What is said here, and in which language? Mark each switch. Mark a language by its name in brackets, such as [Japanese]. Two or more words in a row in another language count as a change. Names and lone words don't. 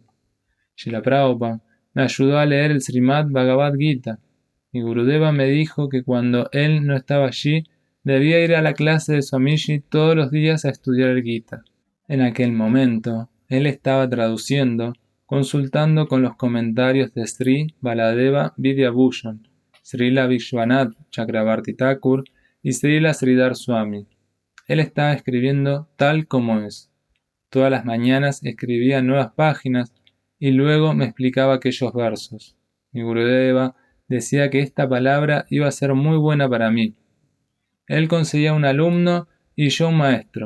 [Spanish] Srila Prabhupada me ayudó a leer el Srimad Bhagavad Gita. Mi Gurudeva me dijo que cuando él no estaba allí, debía ir a la clase de Swamiji todos los días a estudiar el Gita. En aquel momento, él estaba traduciendo, consultando con los comentarios de Sri Baladeva Vidyabhushan, Srila Vishwanath Chakravarti Thakur y Srila Sridhar Swami. Él estaba escribiendo tal como es. Todas las mañanas escribía nuevas páginas y luego me explicaba aquellos versos. Mi Gurudeva decía que esta palabra iba a ser muy buena para mí. Él conseguía un alumno y yo un maestro.